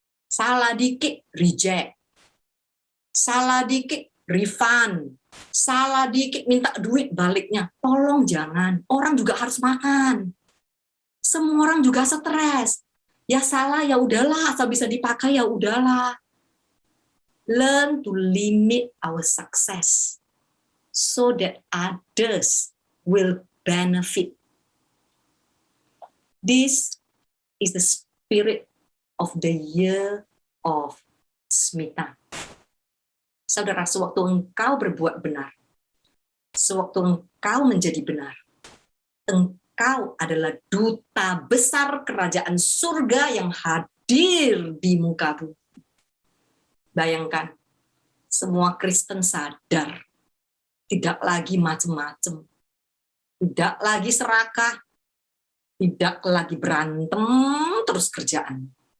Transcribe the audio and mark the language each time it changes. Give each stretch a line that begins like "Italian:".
Indonesian: Salah dikit, reject. Salah dikit, refund. Salah dikit, minta duit baliknya. Tolong jangan. Orang juga harus makan. Semua orang juga stres. Ya salah, ya udahlah. Asal bisa dipakai, ya udahlah.
English: Learn to limit our success so that others will benefit. This is the spirit of the year of Smita.
Indonesian: Saudara, sewaktu engkau berbuat benar, sewaktu engkau menjadi benar, engkau adalah duta besar kerajaan surga yang hadir di muka bumi. Bayangkan, semua Kristen sadar, tidak lagi macam-macam, tidak lagi serakah, tidak lagi berantem terus kerjaan.